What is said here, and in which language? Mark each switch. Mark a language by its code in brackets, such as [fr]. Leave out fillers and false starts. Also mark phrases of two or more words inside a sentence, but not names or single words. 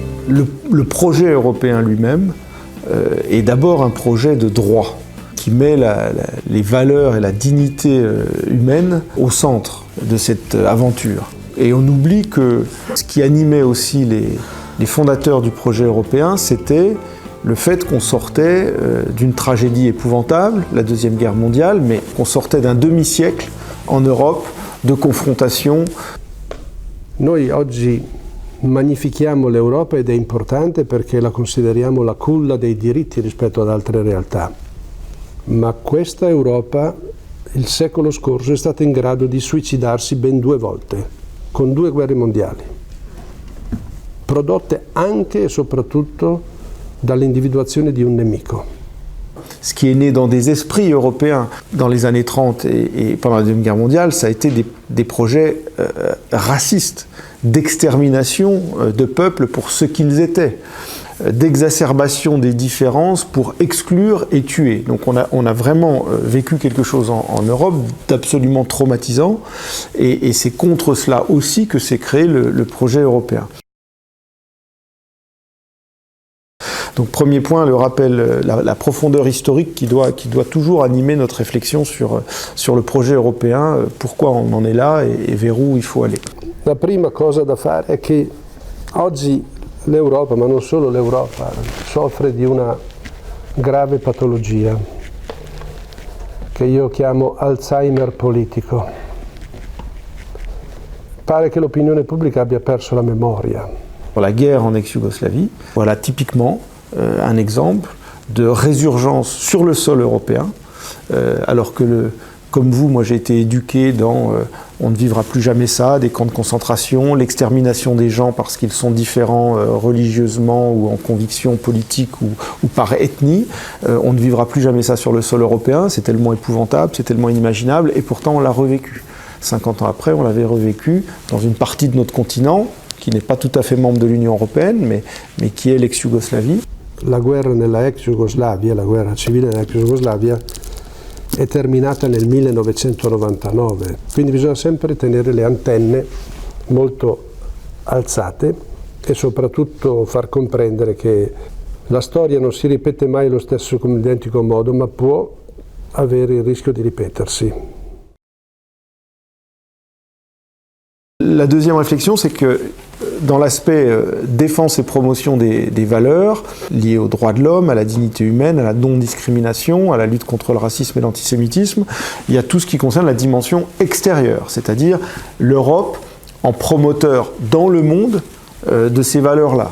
[fr] Le projet européen lui-même est d'abord un projet de droit qui met les valeurs et la dignité humaine au centre de cette aventure. Et on oublie que ce qui animait aussi les fondateurs du projet européen, c'était le fait qu'on sortait d'une tragédie épouvantable, la Deuxième Guerre mondiale, mais qu'on sortait d'un demi-siècle en Europe de confrontation. [it] Noi oggi magnifichiamo l'Europa ed è importante perché la consideriamo la culla dei diritti rispetto ad altre realtà. Ma questa Europa, il secolo scorso, è stata in grado di suicidarsi ben 2 volte, con 2 guerre mondiali, prodotte anche e soprattutto dall'individuazione di un nemico. [fr] Ce qui est né dans des esprits européens dans les années 30 et pendant la Deuxième Guerre mondiale, ça a été des projets racistes, d'extermination de peuples pour ce qu'ils étaient, d'exacerbation des différences pour exclure et tuer. Donc on a vraiment vécu quelque chose en Europe d'absolument traumatisant, et c'est contre cela aussi que s'est créé le projet européen. Donc premier point, le rappel, la profondeur historique qui doit toujours animer notre réflexion sur le projet européen, pourquoi on en est là et vers où il faut aller. [it] La prima cosa da fare è che oggi l'Europa, ma non solo l'Europa, soffre di una grave patologia che io chiamo Alzheimer politico. Pare che l'opinione pubblica abbia perso la memoria. [fr] La guerre en ex-Yougoslavie, voilà typiquement un exemple de résurgence sur le sol européen, alors que comme vous, moi j'ai été éduqué dans on ne vivra plus jamais ça, des camps de concentration, l'extermination des gens parce qu'ils sont différents religieusement ou en conviction politique ou par ethnie. On ne vivra plus jamais ça sur le sol européen, c'est tellement épouvantable, c'est tellement inimaginable, et pourtant on l'a revécu. 50 ans après, on l'avait revécu dans une partie de notre continent qui n'est pas tout à fait membre de l'Union européenne, mais qui est l'ex-Yougoslavie. [it] La guerra nella ex-Jugoslavia, la guerra civile nella ex-Jugoslavia, è terminata nel 1999, quindi bisogna sempre tenere le antenne molto alzate e soprattutto far comprendere che la storia non si ripete mai allo stesso come identico modo, ma può avere il rischio di ripetersi. [fr] La deuxième réflexion, c'est que dans l'aspect défense et promotion des valeurs liées aux droits de l'homme, à la dignité humaine, à la non-discrimination, à la lutte contre le racisme et l'antisémitisme, il y a tout ce qui concerne la dimension extérieure, c'est-à-dire l'Europe en promoteur dans le monde de ces valeurs-là.